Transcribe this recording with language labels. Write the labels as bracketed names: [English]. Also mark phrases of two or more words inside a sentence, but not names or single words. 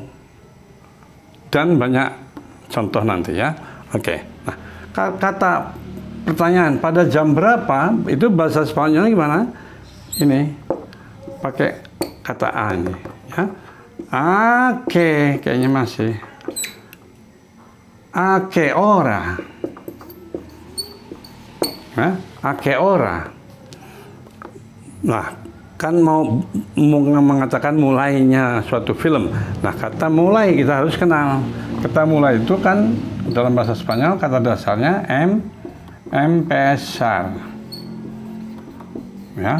[Indonesian] Dan banyak contoh nanti ya. Oke. Nah, kata pertanyaan pada jam berapa itu bahasa Spanyolnya gimana? Ini pakai kata a ini ya. Oke, kayaknya masih. [Spanish] a qué hora? A qué hora? [Indonesian] Nah, kan mau mengatakan mulainya suatu film. Nah, kata mulai kita harus kenal. Kata mulai itu kan dalam bahasa Spanyol kata dasarnya empezar. Ya.